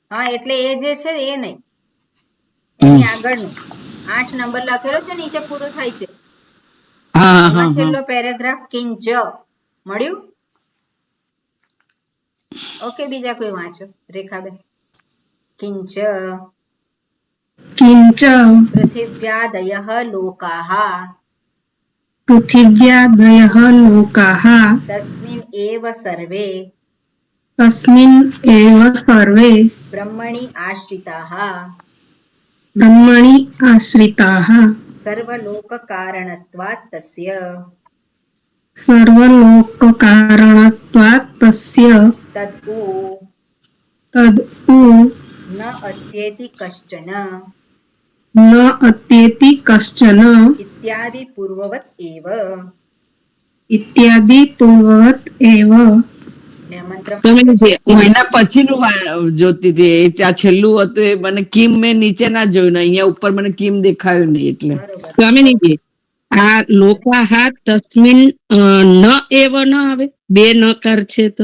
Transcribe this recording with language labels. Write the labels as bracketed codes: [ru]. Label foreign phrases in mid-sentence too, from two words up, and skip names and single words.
[gu] હા એટલે એ જે છે એ નહીં, એની આગળનું 8 નંબર લખેલો છે નીચે પૂરું થાય છે હા એમાં હા છેલ્લો પેરેગ્રાફ કિંચ મળ્યું. ઓકે બીજા કોઈ વાંચો રેખાબેન. [sa] કિંચ किञ्च પૃથિવ્યાદયઃ લોકાः पृथिव्यादयः लोकाः તસ્મિन् એવ સર્વે तस्मिन् एव सर्वे બ્રહ્મણિ આશ્રિતાः ब्रह्मणि आश्रिताः સર્વલોકકારણત્વાत् તસ્ય सर्वलोककारणत्वात् तस्य તદ્ तद् ન અત્યેતિ કશ્ચન न अत्येति कश्चन ઇત્યાદિ પૂર્વવત એવ. इत्यादि पूर्ववत् एव. [gu] ને મંત્ર તમે હું એના પછીનું જોતી હતી, આ છેલ્લું હતું એ મને કિમ મેં નીચે ના જોયું ને અહીંયા ઉપર મને કિમ દેખાયું નહીં એટલે. બરોબર સ્વામીજી આ [sa] લોકાહા તસ્મિન ન એવ [gu] ન આવે, બે નકાર છે તો